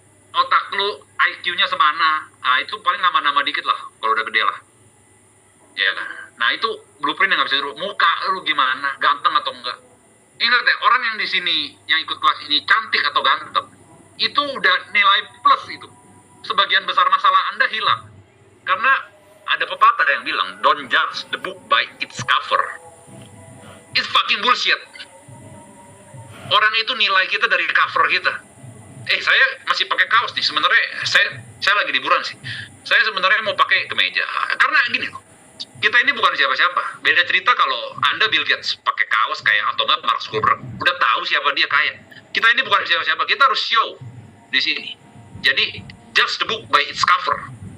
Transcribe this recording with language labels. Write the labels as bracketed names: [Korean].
[Indonesian] Otak lu IQ-nya semana, nah itu paling nama-nama dikit lah, kalau udah gede lah. Ya kan? Nah itu blueprint yang nggak bisa dirubah. Muka lu gimana, ganteng atau enggak. Ingat ya, orang yang di sini, yang ikut kelas ini, cantik atau ganteng, itu udah nilai plus itu. Sebagian besar masalah Anda hilang. Karena ada pepatah yang bilang, [English] don't judge the book by its cover. It's fucking bullshit. [Indonesian] Orang itu nilai kita dari cover kita. Saya masih pakai kaos nih. Sebenarnya saya lagi liburan sih. Saya sebenarnya mau pakai kemeja. Karena gini loh, kita ini bukan siapa-siapa. Beda cerita kalau Anda Bill Gates pakai kaos kayak atau enggak Mark Zuckerberg. Udah tahu siapa dia kaya. Kita ini bukan siapa-siapa. Kita harus show di sini. Jadi [English] judge the book by its cover.